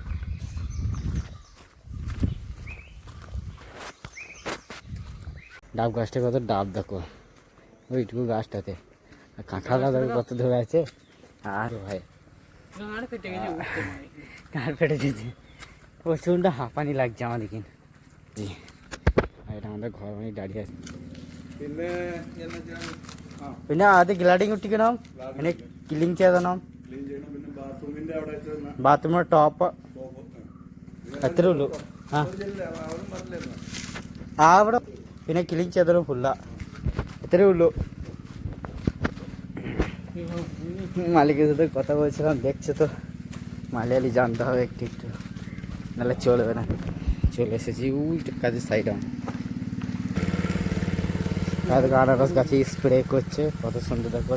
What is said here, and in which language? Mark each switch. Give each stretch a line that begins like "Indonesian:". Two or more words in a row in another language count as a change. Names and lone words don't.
Bangla: ডাব গাছটা কত ডাব দেখো, ওইটুকু গাছটাতে। আর কাঁঠালটা দেখো কত ধরে আছে। আর ভাই গাঁড় ফেটে গেছে, উঠতে পারি। গাড় ফেটে যেতে প্রচণ্ড হাঁপানি লাগছে আমাদের কিন্তু। জি, আর এটা আমাদের ঘর অনেক দাঁড়িয়ে আছে।
Malayalam: പിന്നെ ആദ്യം ഗ്ലാഡിങ് ഒട്ടിക്കണം, പിന്നെ ക്ലീൻ ചെയ്തണം. ബാത്റൂമിന്റെ ടോപ്പ് അത്രേ ഉള്ളൂ. ആ അവിടെ പിന്നെ ക്ലീൻ ചെയ്തണം ഫുള്ള,
Bangla: এতটাই উঠলো। মালিকের সাথে কথা বলছিলাম, দেখছে তো মালিয়ালি জানতে হবে একটু একটু, নাহলে চলবে না। চলে এসেছি ওই কাজের সাইডে। আনারস গাছে স্প্রে করছে, কত সুন্দর দেখো।